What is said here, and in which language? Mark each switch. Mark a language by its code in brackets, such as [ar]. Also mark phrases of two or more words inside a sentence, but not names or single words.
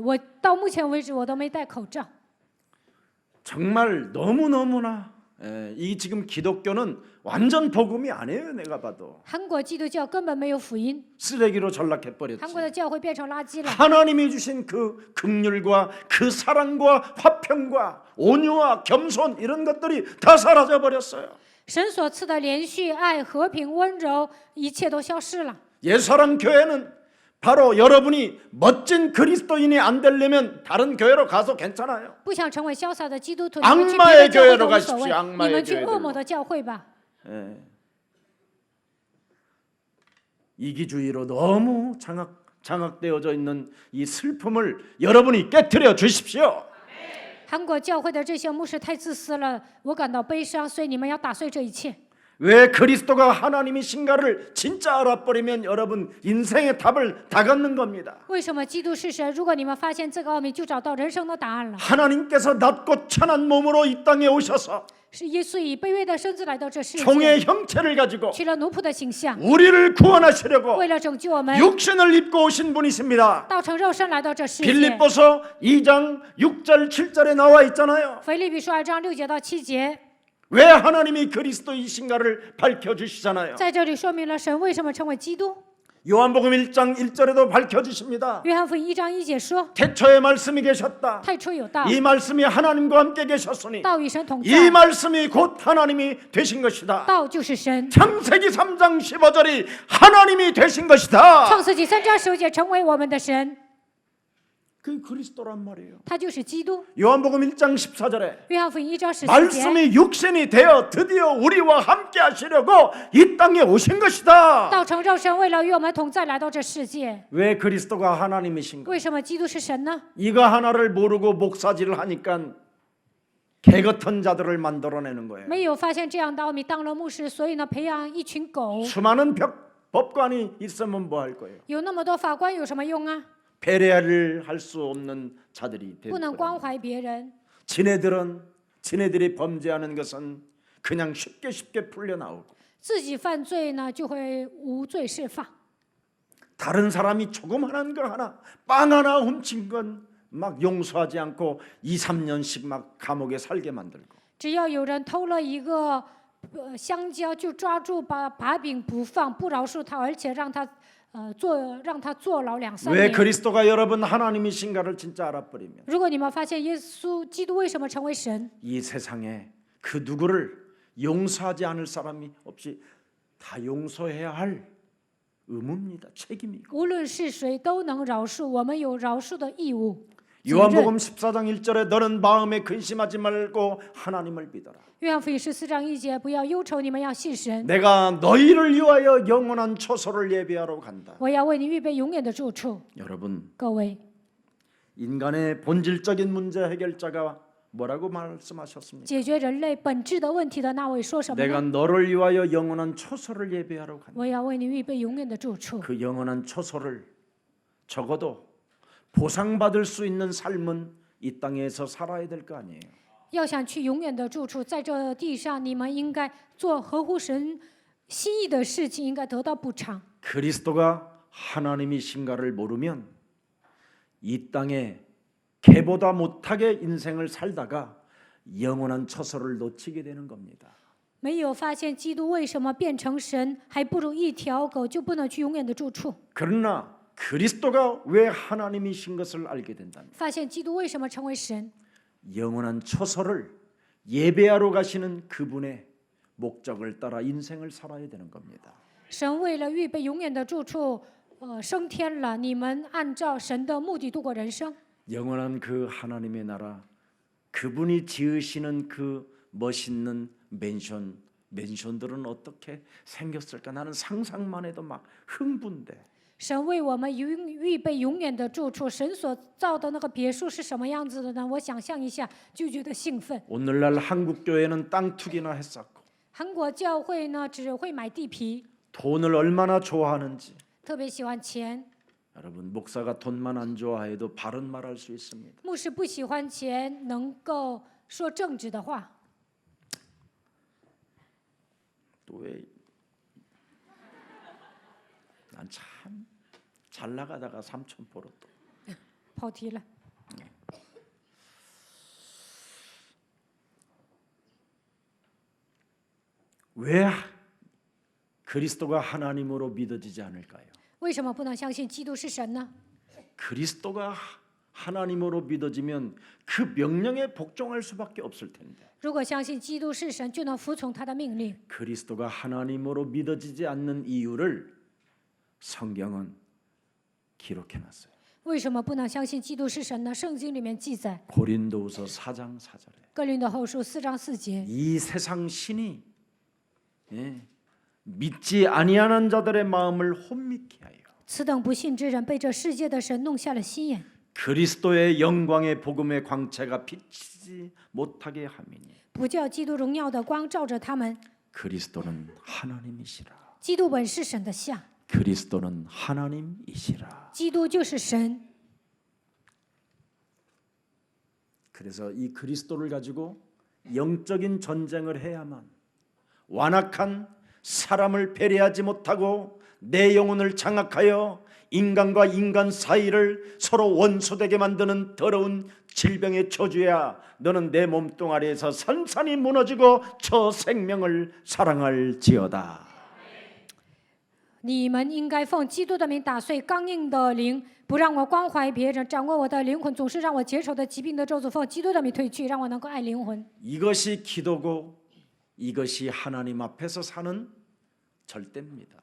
[zh] 我到目前为止我都没戴口罩。 [ko] 정말 너무너무나 이 지금 기독교는 완전 복음이 아니에요. 내가 봐도 [zh] 韩国基督教根本没有福音， [ko] 쓰레기로 [zh] 韩 [ko] 전락해버렸지. [zh] 国的教会变成垃圾了。 [ko] 하나님이 주신 그 긍휼과 그 사랑과 화평과 온유와 겸손 이런 것들이 다 사라져버렸어요. [zh] 神所赐的连续爱、和平、温柔，一切都消失了。 [ko] 옛사랑 교회는 바로 여러분이 멋진 그리스도인이 안 되려면 다른 교회로 가서 괜찮아요. [zh] 不想成为潇洒的基督徒， [ko] 악마의 [zh] 你们去别的教会 [ko] 교회로 [zh] 都无所谓， [ko] 가십시오. 악마의 [zh] 你们去 [ko] 교회들로. [zh] 恶魔的教会吧。 [ko] 이기주의로 너무 장악되어져 있는 이 슬픔을 여러분이 깨트려 주십시오. [zh] 韩国教会的这些牧师太自私了，我感到悲伤，所以你们要打碎这一切。 [ko] 왜 그리스도가 하나님이신가를 진짜 알아버리면 여러분 인생의 답을 다 갖는 겁니다. [zh] 为什么基督是神？如果你们发现这个奥秘，就找到人生的答案了。 [ko] 하나님께서 낮고 천한 몸으로 이 땅에 오셔서 [zh] 是耶稣以卑微的身子来到这世界， [ko] 종의 형체를 가지고 [zh] 取了奴仆的形象， [ko] 우리를 구원하시려고 [zh] 为了拯救我们， [ko] 육신을 입고 오신 분이십니다. [zh] 道成肉身来到这世界。 [ko] 빌립보서 2장 6절 7절에 나와 있잖아요. [zh] 腓立比书2章6节到7节， [ko] 왜 하나님이 그리스도이신가를 밝혀주시잖아요. [zh] 在这里说明了神为什么成为基督。 [ko] 요한복음 1장 1절에도 밝혀주십니다. [zh] 约翰福音1章1节说， [ko] 태초에 말씀이 계셨다. [zh] 太初有道， [ko] 이 말씀이 하나님과 함께 계셨으니 [zh] 道与神同 [ko] 이 [zh] 在， [ko] 말씀이 곧 하나님이 되신 것이다. [zh] 道就是神。 [ko] 창세기 3장 15절이 하나님이 되신 것이다. [zh] 创世纪3章15节成为我们的神， [ko] 그 그리스도란 말이에요. [zh] 他就是基督。 [ko] 요한복음 1장 14절에 [zh] 约翰福音1章14节， [ko] 말씀이 육신이 되어 드디어 우리와 함께 하시려고 이 땅에 오신 것이다. [zh] 道成肉身，为了与我们同在来到这世界。 [ko] 왜 그리스도가 하나님이신가? [zh] 为什么基督是神呢？ [ko] 이거 하나를 모르고 목사질을 하니까 개 같은 자들을 만들어내는 거예요. [zh] 没有发现这样的奥秘，当了牧师，所以呢，培养一群狗。 [ko] 수많은 법관이 있으면 뭐 할 거예요? [zh] 有那么多法官有什么用啊？ [ko] 배려를 할 수 없는 자들이 [zh] 不能 [ko] 되고 [zh] 关怀别人。 [ko] 지네들이 범죄하는 것은 그냥 쉽게 풀려 나오고 [zh] 自己犯罪呢，就会无罪释放。 [ko] 다른 사람이 조그만한 거 하나 빵 하나 훔친 건 막 용서하지 않고 2, 3년씩 막 감옥에 살게 만들고 [zh] 只要有人偷了一个香蕉，就抓住把柄不放，不饶恕他，而且让他坐牢2、3 [ko] 왜 [zh] 年。 [ko] 그리스도가 여러분 하나님이신가를 진짜 알아버리면 [zh] 如果你们发现耶稣基督为什么成为神， [ko] 이 세상에 그 누구를 용서하지 않을 사람이 없이 다 용서해야 할 의무입니다. 책임이고. [zh] 无论是谁都能饶恕，我们有饶恕的义务。 [ko] 요한복음 14장 1절에 너는 마음에 근심하지 말고 하나님을 믿어라. [zh] 约翰福音14章1节，不要忧愁，你们要信神。 [ko] 내가 너희를 위하여 영원한 초소를 예비하러 간다. [zh] 我要为你预备永远的住处。 [ko] 여러분, [zh] 各位， [ko] 인간의 본질적인 문제 해결자가 뭐라고 말씀하셨습니까? [zh] 解决人类本质的问题的那位说什么 [ko] 내가 [zh] 呢？ [ko] 너를 위하여 영원한 초소를 예비하러 간다. [zh] 我要为你预备永远的住处。 [ko] 그 영원한 초소를 적어도 보상받을 수 있는 삶은 이 땅에서 살아야 될 거 아니에요. [zh] 要想去永远的住处，在这地上，你们应该做合乎神心意的事情，应该得到补偿。 [ko] 그리스도가 하나님이신가를 모르면 이 땅에 개보다 못하게 인생을 살다가 영원한 처소를 놓치게 되는 겁니다. [zh] 没有发现基督为什么变成神，还不如一条狗，就不能去永远的住处。 [ko] 그러나 그리스도가 왜 하나님이신 것을 알게 된다면 [zh] 发现基督为什么成为神， [ko] 영원한 처소를 예배하러 가시는 그분의 목적을 따라 인생을 살아야 되는 겁니다. [zh] 神为了预备永远的住处，升天了。你们按照神的目的度过人生。 [ko] 영원한 그 하나님의 나라, 그분이 지으시는 그 멋있는 맨션들은 어떻게 생겼을까? 나는 상상만 해도 막 흥분돼. [zh] 神为我们预备永远的住处，神所造的那个别墅是什么样子的呢？我想象一下就觉得兴奋。 [ko] 오늘날 한국 교회는 땅 투기나 했었고 [zh] 韩国教会呢，只会买地皮， [ko] 돈을 얼마나 좋아하는지 [zh] 特别喜欢钱。 [ko] 여러분 목사가 돈만 안 좋아해도 바른 말할 수 있습니다. [zh] 牧师不喜欢钱，能够说正直的话。 [ko] 또 왜? 난 참 잘 나가다가 삼천포로 또 [zh] 跑题了。 [ko] 왜 그리스도가 하나님으로 믿어지지 않을까요? [zh] 为什么不能相信基督是神呢？ [ko] 그리스도가 하나님으로 믿어지면 그 명령에 복종할 수밖에 없을 텐데 [zh] 如果相信基督是神，就能服从他的命令。 [ko] 그리스도가 하나님으로 믿어지지 않는 이유를 성경은 기록해놨어요. [zh] 为什么不能相信基督是神呢？圣经里面记载， [ko] 고린도후서 4장 4절에 [zh] 哥林多后书4章4节， [ko] 이 세상 신이 믿지 아니하는 자들의 마음을 혼미케 하여 [zh] 此等不信之人被这世界的神弄瞎了心眼， [ko] 그리스도의 영광의 복음의 광채가 비치지 못하게 함이니 [zh] 不叫基督荣耀的光照着他们。 [ko] 그리스도는 하나님이시라. [zh] 基督本是神的像， [ko] 그리스도는 하나님이시라. [zh] 基督就是神。 [ko] 그래서 이 그리스도를 가지고 영적인 전쟁을 해야만 완악한 사람을 배려하지 못하고 내 영혼을 장악하여 인간과 인간 사이를 서로 원수되게 만드는 더러운 질병의 저주야. 너는 내 몸뚱아리에서 산산이 무너지고 저 생명을 사랑할지어다. [zh] 你们应该奉基督的名打碎刚硬的灵，不让我关怀别人，掌握我的灵魂，总是让我结仇的疾病的咒诅，奉基督的名退去，让我能够爱灵魂。 [ko] 이것이 기도고 이것이 하나님 앞에서 사는 절대입니다.